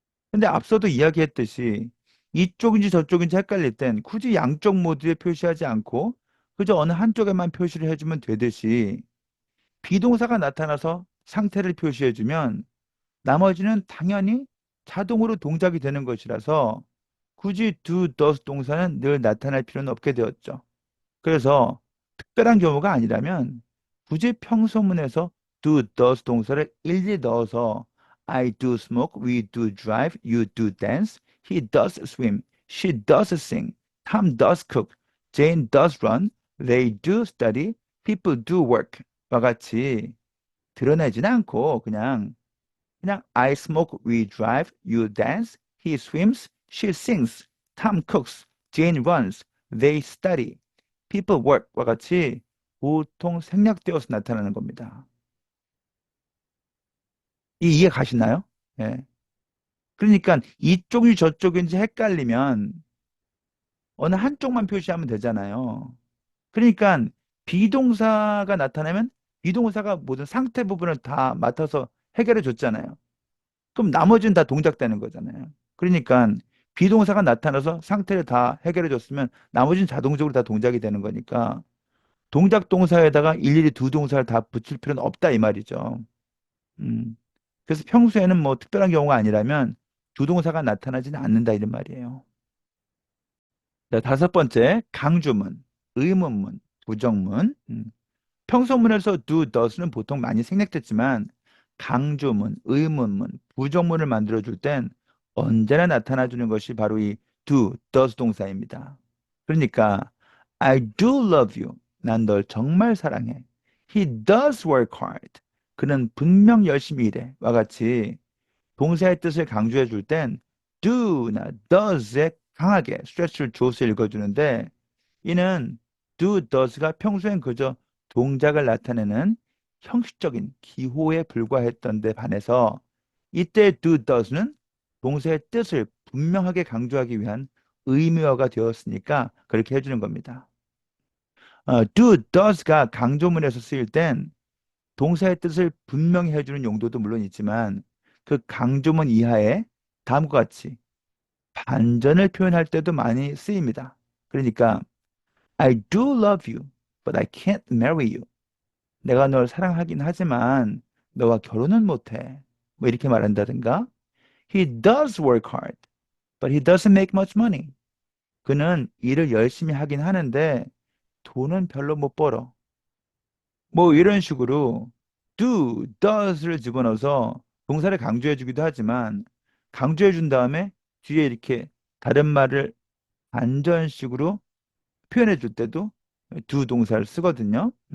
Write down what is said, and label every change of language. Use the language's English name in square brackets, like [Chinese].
[Korean] 근데 앞서도 이야기했듯이 이쪽인지 저쪽인지 헷갈릴 땐 굳이 양쪽 모두에 표시하지 않고 그저 어느 한쪽에만 표시를 해주면 되듯이 비동사가 나타나서 상태를 표시해주면 나머지는 당연히 자동으로 동작이 되는 것이라서 굳이 do, does 동사는 늘 나타날 필요는 없게 되었죠. 그래서 특별한 경우가 아니라면 굳이 평소문에서 do, does 동사를 일일이 넣어서 [English] I do smoke, we do drive, you do dance, he does swim, she does sing, Tom does cook, Jane does run, they do study, people do work [Korean] 와 같이 드러내지는 않고 그냥 그냥 [English] I smoke, we drive, you dance, he swims, she sings, Tom cooks, Jane runs, they study, people work [Korean] 과 같이 보통 생략되어서 나타나는 겁니다. 이해 가시나요? 예. 그러니까 이쪽이 저쪽인지 헷갈리면 어느 한쪽만 표시하면 되잖아요. 그러니까 비동사가 나타나면 비동사가 모든 상태 부분을 다 맡아서 해결해 줬잖아요. 그럼 나머지는 다 동작되는 거잖아요. 그러니까 비동사가 나타나서 상태를 다 해결해 줬으면 나머지는 자동적으로 다 동작이 되는 거니까 동작 동사에다가 일일이 두 동사를 다 붙일 필요는 없다 이 말이죠. 음. 그래서 평소에는 뭐 특별한 경우가 아니라면 두 동사가 나타나지는 않는다 이런 말이에요. 자, 다섯 번째 강주문, 의문문, 부정문. 평소문에서 do, does는 보통 많이 생략됐지만 강조문, 의문문, 부정문을 만들어줄 땐 언제나 나타나주는 것이 바로 이 do, does 동사입니다. [English] 그러니까 I do love you. [Korean] 난 널 정말 사랑해. [English] He does work hard. [Korean] 그는 분명 열심히 일해. 와 같이 동사의 뜻을 강조해 줄 땐 do나 does에 강하게 스트레스를 줘서 읽어주는데 이는 do, does가 평소엔 그저 동작을 나타내는 형식적인 기호에 불과했던 데 반해서 이때 do, does는 동사의 뜻을 분명하게 강조하기 위한 의미어가 되었으니까 그렇게 해주는 겁니다. do, does가 강조문에서 쓰일 땐 동사의 뜻을 분명히 해주는 용도도 물론 있지만 그 강조문 이하에 다음과 같이 반전을 표현할 때도 많이 쓰입니다. [English] 그러니까 I do love you, but I can't marry you. [Korean] 내가 널 사랑하긴 하지만 너와 결혼은 못해. 뭐 이렇게 말한다든가. [English] He does work hard, but he doesn't make much money. [Korean] 그는 일을 열심히 하긴 하는데 돈은 별로 못 벌어. 뭐 이런 식으로 do, does를 집어넣어서 동사를 강조해 주기도 하지만 강조해 준 다음에 뒤에 이렇게 다른 말을 반전식으로 표현해 줄 때도 do 동사를 쓰거든요.